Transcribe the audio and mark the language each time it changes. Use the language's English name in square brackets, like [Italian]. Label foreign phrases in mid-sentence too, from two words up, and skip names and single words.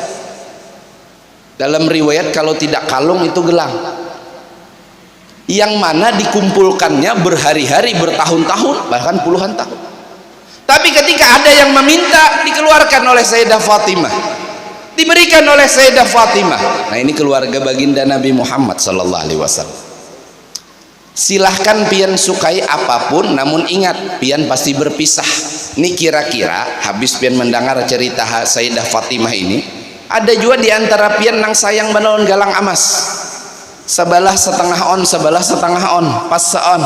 [Indonesian] Dalam riwayat kalau tidak kalung itu gelang, yang mana dikumpulkannya berhari-hari, bertahun-tahun, bahkan puluhan tahun. Tapi ketika ada yang meminta, dikeluarkan oleh Sayyidah Fatimah, diberikan oleh Sayyidah Fatimah. Nah, ini keluarga baginda Nabi Muhammad [Arabic] sallallahu alaihi wasallam. [Indonesian] Silahkan pian sukai apapun, namun ingat pian pasti berpisah. Ini kira-kira habis pian mendengar cerita Sayyidah Fatimah ini, ada juga di antara pian [Banjar] nang sayang menawan galang emas, sebelah setengah on, sebelah setengah on, pas seon.